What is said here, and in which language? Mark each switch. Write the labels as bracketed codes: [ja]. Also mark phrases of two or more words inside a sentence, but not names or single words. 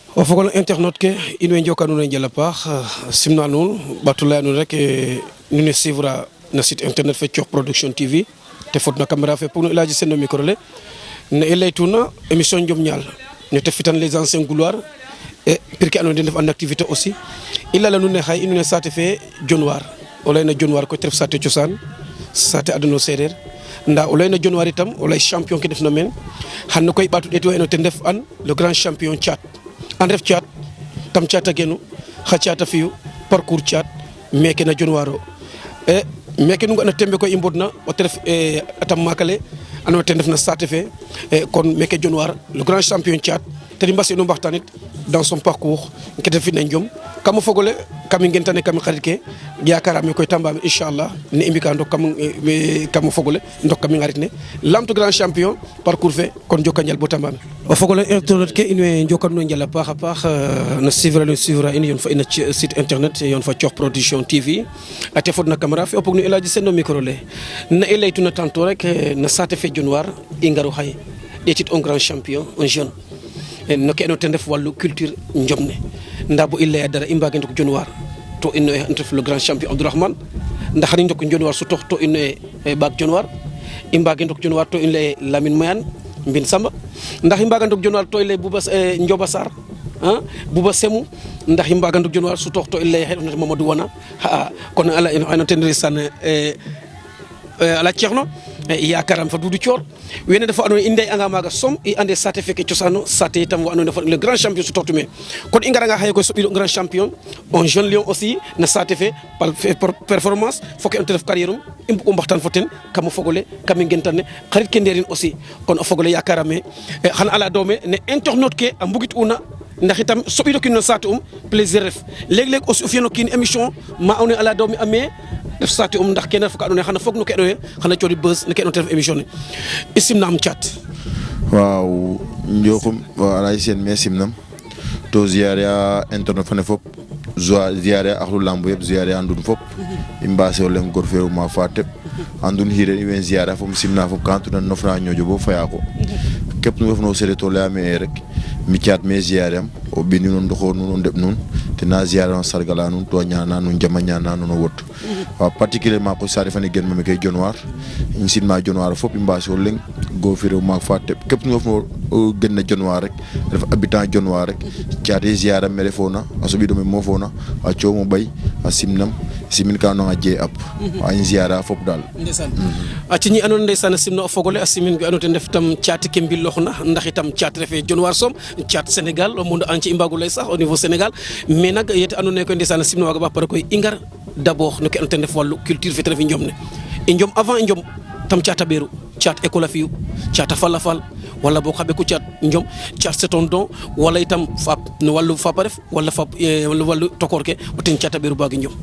[srr] o fogole internet ke in way njoka nuun a njal a paax simna nuun ɓaatu laya nuun rek nu ne suivre na [fr] site internet [srr] fe Coox Production TV te fodna caméra fe pour nu Elhadji Sene no micro le ne i laytuna émission Njom Ñaal ne te fitan [fr] les anciens gloires et pour [srr] ke andoona yee den ndef [fr] en activité aussi [srr] i lala nuun ne xaye i nuun e saate fe Dionewar o layna Dionewar koy te ref saate cosaan saate adno seereer nda o layna Dionewar itam o lay champion ke ndefna meen xan koy ɓaatu ɗeeti wa ino ten ref an [fr] le grand champion [srr] Thiat an ref Thiat tam Thiat a genu xa Thiat a fi'u parcours Thiat meke na Dionewar o e meke nu nga'na tembe koy i mbodna o te ref a tam maak ale andoona yee ten ref na saate fe kon meke Dionewar [fr] le grand champion [srr] Thiat ten i mbasinu mbaxtaanit [fr] dans son parcours [srr] ke ta fina Njom kam o fog ole kam i ngentane kam i xarit ke yakaraam koy tambaam inchallah ne i mbika ndok kam o fog ole ndok kam i xarit ne lamto [fr] grand champion parcours [srr] fe kon joka njal bo tambaam o fog ole internet ke in way njoka nuun a njal a paax no suivre in yoon fa ina [fr] site internet [srr] yoon fa Coox Production TV ate fodna caméra fe o pog no Elhadji Sene no micro le na i laytuna tantôt rek na saate fe Dionewar i ngaru xaye ɗeetit [fr] un grand champion un jeune [srr] no ke ten ref wallu culture Njom ne nda bo i laya dara i mbage ndok Dionewar to ino e ref [fr] le grand champion [srr] Abdourahmane ndax xani ndok Dionewar sutox to ino e ɓaak Dionewar i mbage ndok Dionewar to i lay Lamine Mayane Mbin Samba ndax i mbaga ndok Dionewar to i lay Ndioba Sarr Bouba Semou ndax i mbaga ndok Dionewar sutox to i lay xe Mamadou Wana xa'a kon ano ten resan ala ceerno yakaram fa Doudou Thior wene dafa andoona yee i ndey'anga maaga som i ande saate feke cosaano saate itam wa andoona yee [fr] le grand champion [srr] sutoxtu me kon i ngaranga xaye koy soɓiro [fr] grand champion un jeune lion aussi [srr] na saate fe [fr] par performance [srr] fo ke te ref carrière um i mbug o mbaxtaan fo ten kam o fog ole kam i ngentan ne xarit ke ndeerin aussi kon o fog ole yakarame xan ala doome ne internet ke a mbugit'una ndax itam soɓiro kiin no saate plaisir ref leg aussi o fi'an o kiin émission ma andoona yee ala doome a me def saate ndax kene ref ka andoona yee xana fog no ke andoona yee xana cooɗi buzz no ke andoona yee ten ref émission ne i simnaam Thiat waaw njoxum wa Elhadji Sene me simnam to ziare a internet fane fop ziare axlu lamb yëpp ziare a ndun fop i mbaase o leŋ gor fe ma fa teɓ andun xiren i wen ziare a fop simna fop ka andoona yee nofna ñoƴo bo faya ko képp nu refna o séeréer to layame e rek mi Thiat me ziare am o ɓini nuun ndoxoor nuun o ndeɓ nuun tena ziare a sargala nuun to a ñaana nuun jam a ñaana nuun o wod waaw particulièrement koy saate fane gen mame kay Dionewar i simna Dionewar fop i mbaase o leŋ goor fo rew maak fa teɓ képp nu refna o gen na Dionewar rek ref habitant Dionewar rek Thiat e ziare am me refoona a soɓido me mofoona a coom o ɓay a simnam simin ka andoona yee a jee ap a i ziare a fop daal ndeysaan a ci ñi andoona ndeysaan a simna o fogole a simin we andoona ten ref tam Thiat ke mbillooxna ndax itam Thiat refe Dionewar som Thiat Sénégal o [fr] monde entier [srr] i mbagu lay sax [fr] au niveau Sénégal mais [srr] nag yete andoona yee koy ndeysaan a simna waaga ba pare koy i ngar d'abord no ke andoona ten ref wallu culture fe te ref Njom ne i Njom avant i Njom tam Thiat a ɓeeru Thiat école a fi'u Thiat a fal wala boog xa ɓeku Thiat Njom Thiat [fr] c'est un don [srr] wala itam faap no wallu faap a ref wala faap wallu tokoor ke o ten Thiat a ɓeeru baagi Njom